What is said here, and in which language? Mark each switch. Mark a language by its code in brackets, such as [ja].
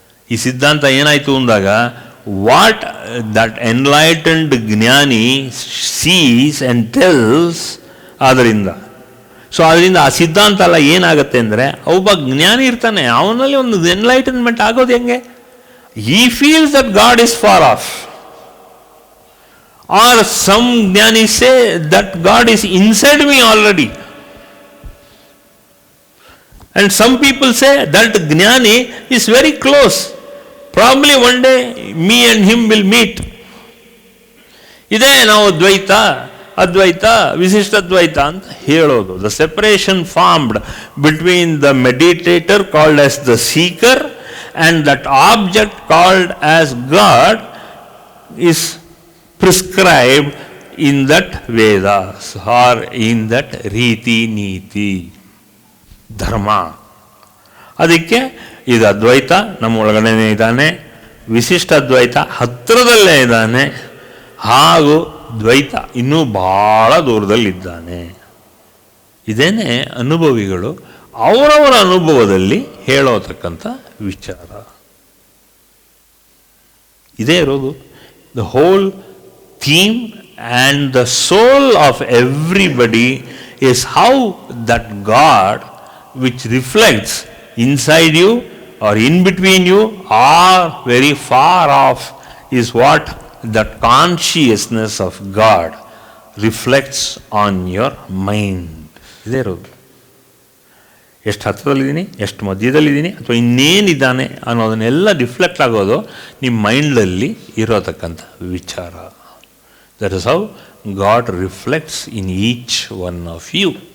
[kn] ಈ ಸಿದ್ಧಾಂತ ಏನಾಯಿತು ಅಂದಾಗ, [en] what that enlightened ಜ್ಞಾನಿ sees and tells, [kn] ಆದ್ದರಿಂದ ಆ ಸಿದ್ಧಾಂತ ಎಲ್ಲ ಏನಾಗುತ್ತೆ ಅಂದರೆ, ಒಬ್ಬ ಜ್ಞಾನಿ ಇರ್ತಾನೆ, ಅವನಲ್ಲಿ ಒಂದು ಎನ್ಲೈಟನ್ಮೆಂಟ್ ಆಗೋದು ಹೆಂಗೆ? [en] he feels that God is far off, or some jnanis say that God is inside me already, and some people say that jnani is very close, probably one day me and him will meet. [kn] ಇದೇ ನಾವು ದ್ವೈತ, ಅದ್ವೈತ ವಿಶಿಷ್ಟಾದ್ವೈತ ಅಂತ ಹೇಳೋದು. [en] the separation formed between the meditator called as the seeker and that object called as God is prescribed in that Vedas or in that [kn] ರೀತಿ ನೀತಿ ಧರ್ಮ. ಅದಕ್ಕೆ ಇದು ಅದ್ವೈತ ನಮ್ಮ ಒಳಗಡೆನೇ ಇದ್ದಾನೆ, ವಿಶಿಷ್ಟ ಅದ್ವೈತ ಹತ್ತಿರದಲ್ಲೇ ಇದ್ದಾನೆ, ಹಾಗೂ ದ್ವೈತ ಇನ್ನೂ ಭಾಳ ದೂರದಲ್ಲಿದ್ದಾನೆ. ಇದೇನೇ ಅನುಭವಿಗಳು ಅವರವರ ಅನುಭವದಲ್ಲಿ ಹೇಳೋತಕ್ಕಂಥ ವಿಚಾರ ಇದೇ ಇರೋದು. [en] The whole theme and the soul of everybody is how that God which reflects inside you or in between you or very far off is what that consciousness of God reflects on your mind. [kn] ಇದೇ ಇರೋದು. ಎಷ್ಟು ಹತ್ತಿರದಲ್ಲಿದ್ದೀನಿ, ಎಷ್ಟು ಮಧ್ಯದಲ್ಲಿದ್ದೀನಿ, ಅಥವಾ ಇನ್ನೇನಿದ್ದಾನೆ ಅನ್ನೋದನ್ನೆಲ್ಲ reflect ಆಗೋದು ನಿಮ್ಮ ಮೈಂಡಲ್ಲಿ ಇರೋತಕ್ಕಂಥ ವಿಚಾರ. [en] That is how God reflects in each one of you.